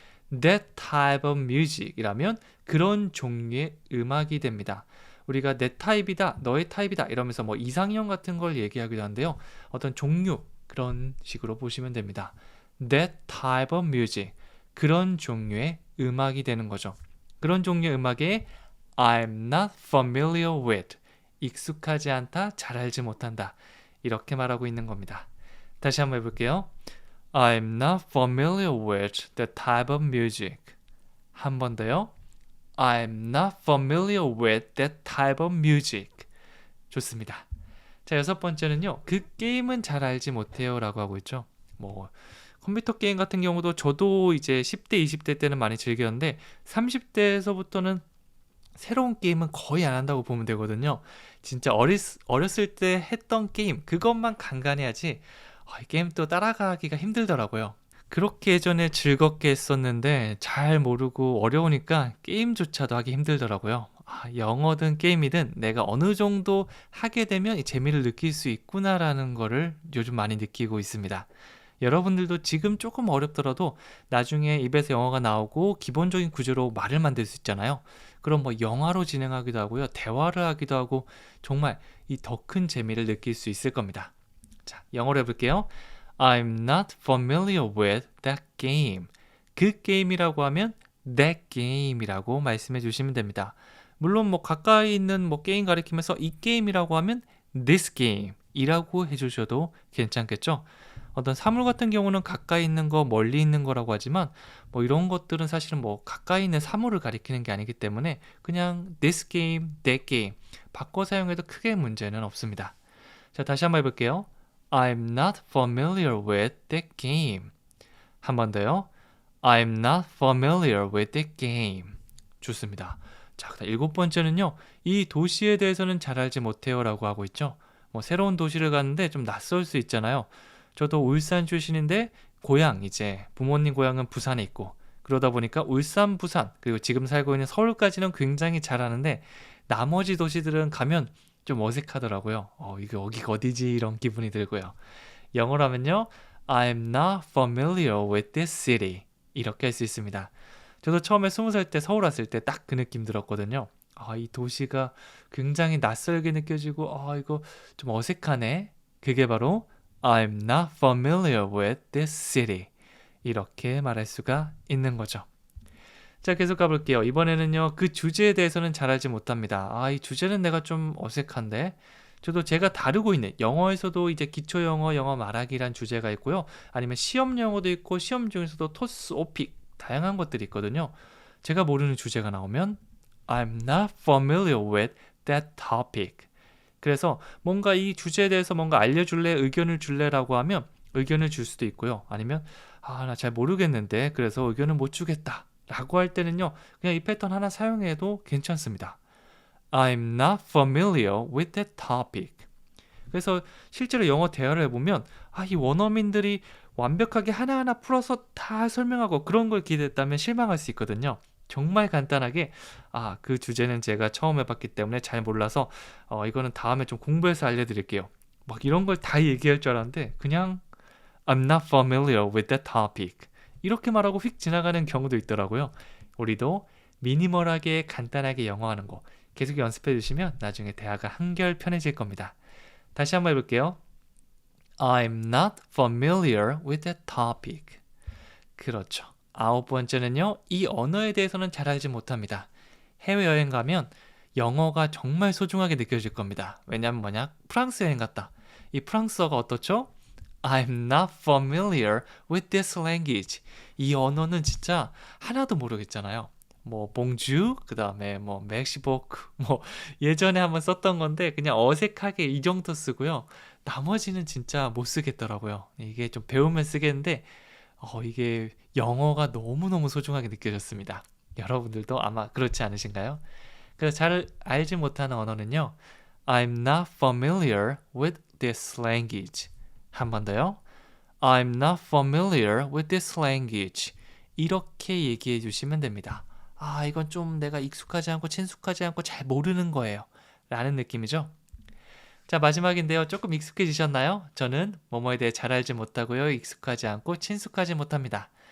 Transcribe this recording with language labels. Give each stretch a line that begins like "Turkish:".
English: That type of music
Korean: 이라면 그런 종류의 음악이 됩니다. 우리가 내 타입이다, 너의 타입이다 이러면서 뭐 이상형 같은 걸 얘기하기도 하는데요. 어떤 종류 그런 식으로 보시면 됩니다.
English: That type of music
Korean: 그런 종류의 음악이 되는 거죠. 그런 종류의 음악에
English: I'm not familiar with
Korean: 익숙하지 않다, 잘 알지 못한다 이렇게 말하고 있는 겁니다. 다시 한번 해볼게요.
English: I'm not familiar with that type of music.
Korean: 한 번 더요.
English: I'm not familiar with that type of music.
Korean: 좋습니다. 자, 여섯 번째는요. 그 게임은 잘 알지 못해요 라고 하고 있죠. 뭐 컴퓨터 게임 같은 경우도 저도 이제 10대, 20대 때는 많이 즐겼는데 30대에서부터는 새로운 게임은 거의 안 한다고 보면 되거든요. 진짜 어렸을 때 했던 게임 그것만 간간해야지 이 게임 또 따라가기가 힘들더라고요. 그렇게 예전에 즐겁게 했었는데 잘 모르고 어려우니까 게임조차도 하기 힘들더라고요. 영어든 게임이든 내가 어느 정도 하게 되면 이 재미를 느낄 수 있구나라는 거를 요즘 많이 느끼고 있습니다. 여러분들도 지금 조금 어렵더라도 나중에 입에서 영어가 나오고 기본적인 구조로 말을 만들 수 있잖아요. 그럼 뭐 영화로 진행하기도 하고요. 대화를 하기도 하고 정말 이 더 큰 재미를 느낄 수 있을 겁니다. 자, 영어로 해볼게요.
English: I'm not familiar with that game.
Korean: 그 게임이라고 하면 that game이라고 말씀해 주시면 됩니다. 물론 뭐 가까이 있는 뭐 게임 가리키면서 이 게임이라고 하면 this game 이라고 해주셔도 괜찮겠죠. 어떤 사물 같은 경우는 가까이 있는 거, 멀리 있는 거라고 하지만 뭐 이런 것들은 사실은 뭐 가까이 있는 사물을 가리키는 게 아니기 때문에 그냥 this game, that game 바꿔 사용해도 크게 문제는 없습니다. 자, 다시 한번 해볼게요.
English: I'm not familiar with that game.
Korean: 한 번 더요.
English: I'm not familiar with that game.
Korean: 좋습니다. 자, 그다음 7번째는요. 이 도시에 대해서는 잘 알지 못해요 라고 하고 있죠. 뭐 새로운 도시를 갔는데 좀 낯설 수 있잖아요. 저도 울산 출신인데 고향 이제 부모님 고향은 부산에 있고 그러다 보니까 울산, 부산 그리고 지금 살고 있는 서울까지는 굉장히 잘 아는데 나머지 도시들은 가면 좀 어색하더라고요. 이게 여기가 어디지 이런 기분이 들고요. 영어로 하면요.
English: I'm not familiar with this city.
Korean: 이렇게 할 수 있습니다. 저도 처음에 20살 때 서울 왔을 때 딱 그 느낌 들었거든요. 이 도시가 굉장히 낯설게 느껴지고 이거 좀 어색하네. 그게 바로
English: I'm not familiar with this city.
Korean: 이렇게 말할 수가 있는 거죠. 자, 계속 가볼게요. 이번에는요, 그 주제에 대해서는 잘 알지 못합니다. 이 주제는 내가 좀 어색한데. 저도 제가 다루고 있는 영어에서도 이제 기초 영어, 영어 말하기란 주제가 있고요. 아니면 시험 영어도 있고 시험 중에서도 토스, 오픽 다양한 것들이 있거든요. 제가 모르는 주제가 나오면
English: I'm not familiar with that topic.
Korean: 그래서 뭔가 이 주제에 대해서 뭔가 알려줄래, 의견을 줄래라고 하면 의견을 줄 수도 있고요. 아니면 나 잘 모르겠는데 그래서 의견을 못 주겠다 라고 할 때는요. 그냥 이 패턴 하나 사용해도 괜찮습니다.
English: I'm not familiar with that topic.
Korean: 그래서 실제로 영어 대화를 해보면 이 원어민들이 완벽하게 하나하나 풀어서 다 설명하고 그런 걸 기대했다면 실망할 수 있거든요. 정말 간단하게 그 주제는 제가 처음 해봤기 때문에 잘 몰라서 이거는 다음에 좀 공부해서 알려드릴게요. 막 이런 걸 다 얘기할 줄 알았는데 그냥
English: I'm not familiar with that topic.
Korean: 이렇게 말하고 휙 지나가는 경우도 있더라고요. 우리도 미니멀하게 간단하게 영어하는 거 계속 연습해 주시면 나중에 대화가 한결 편해질 겁니다. 다시 한번 해볼게요.
English: I'm not familiar with that topic.
Korean: 그렇죠. 9번째는요. 이 언어에 대해서는 잘 알지 못합니다. 해외여행 가면 영어가 정말 소중하게 느껴질 겁니다. 왜냐면 뭐냐? 프랑스 여행 갔다. 이 프랑스어가 어떻죠?
English: I'm not familiar with this language.
Korean: 이 언어는 진짜 하나도 모르겠잖아요. 뭐 봉주, 그 다음에 뭐 맥시보크, 뭐 예전에 한번 썼던 건데 그냥 어색하게 이 정도 쓰고요. 나머지는 진짜 못 쓰겠더라고요. 이게 좀 배우면 쓰겠는데 이게 영어가 너무너무 소중하게 느껴졌습니다. 여러분들도 아마 그렇지 않으신가요? 그래서 잘 알지 못하는 언어는요.
English: I'm not familiar with this language.
Korean: 한 번 더요.
English: I'm not familiar with this language.
Korean: 이렇게 얘기해 주시면 됩니다. 이건 좀 내가 익숙하지 않고 친숙하지 않고 잘 모르는 거예요. 라는 느낌이죠. 자, 마지막인데요. 조금 익숙해지셨나요? 저는 뭐뭐에 대해 잘 알지 못하고요. 익숙하지 않고 친숙하지 못합니다.